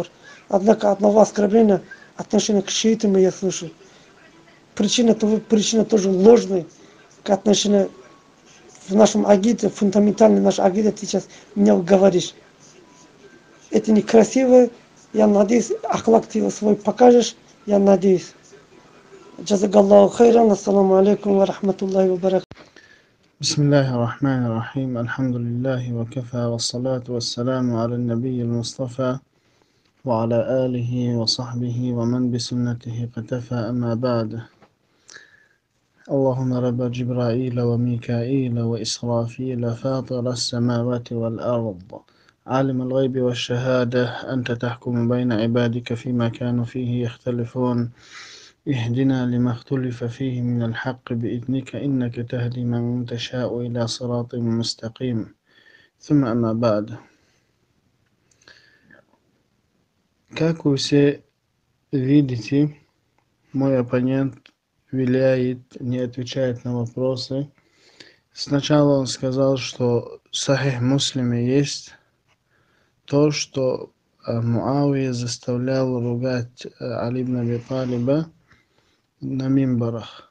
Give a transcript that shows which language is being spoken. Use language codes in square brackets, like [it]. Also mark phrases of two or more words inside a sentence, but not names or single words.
[ru] Однако одного оскорбления, отношения к шиитам я слышу. Причина тоже ложная, к отношению в нашем агите, фундаментальной нашей агите, ты сейчас меня говоришь. Это некрасиво, я надеюсь, ахлак ты свой покажешь, я надеюсь. [ar] جزاك الله خيرا، السلام عليكم ورحمة الله وبركاته. بسم الله الرحمن الرحيم الحمد لله وكفى والصلاة والسلام على النبي المصطفى وعلى آله وصحبه ومن بسنته اقتفى أما بعد اللهم رب جبرائيل وميكائيل وإسرافيل فاطر السماوات والأرض عالم الغيب والشهادة أنت تحكم بين عبادك فيما كانوا فيه يختلفون اهدنا لما اختلف فيه من الحق بإذنك إنك تهدي من تشاء إلى صراط مستقيم ثم أما بعد. [ru] Как вы все видите, мой оппонент виляет, не отвечает на вопросы. Сначала он сказал, что в Сахих Муслиме есть то, что Муавия заставлял ругать Али ибн Аби Талиба на мимбарах.